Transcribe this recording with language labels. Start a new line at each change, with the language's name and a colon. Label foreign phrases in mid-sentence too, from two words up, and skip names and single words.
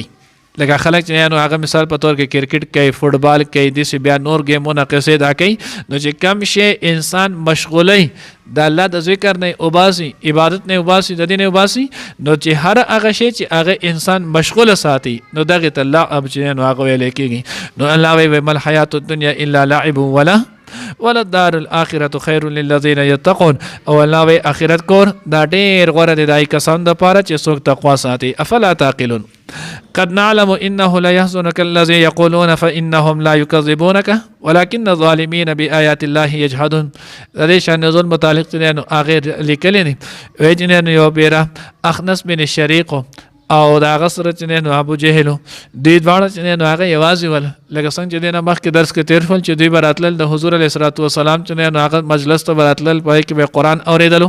Pashto: لکه خلک چې نو هغه مثال په تور کې کرکټ کوي، فوټبال کوي، داسې بیا نور ګیمونه قصې دا کوي، نو چې کم شی انسان مشغولی د الله د ذکر نه وباسي، عبادت نه وباسي، د دې نه وباسي، نو چې هر هغه شی چې هغه انسان مشغوله ساتي نو دغه ته لعب چې نو هغه ویل کېږي. نو الله وایي
Arabic: مل حیات الدنیا الا لعب ولا الدار الاخرة خیر للذین یتقون.
Pashto: او الله وایي آخرت کور دا ډېر غوره دی دای کسان دپاره چې څوک تقوا ساتي.
Arabic: افلا تعقلون قد نعلم انه لا يحزنك الذي يقولون فانهم لا يكذبونك ولكن الظالمين بآيات الله يجحدون.
Pashto: د دې شان نزول متعلق نو هغه لیکلی دي وایي چې نو یو بیره اخنس بن شریق او دا هغه سره چې نو ابو جهل دوی دواړه چې نو هغه یوازې ول، لکه څنګه چې نه مخکې درس کې تیر شول چې دوی به راتلل د حضور
Arabic: علیه الصلاۃ والسلام
Pashto: چې نو هغه مجلس ته به راتلل، په کې به قرآن اورېدلو.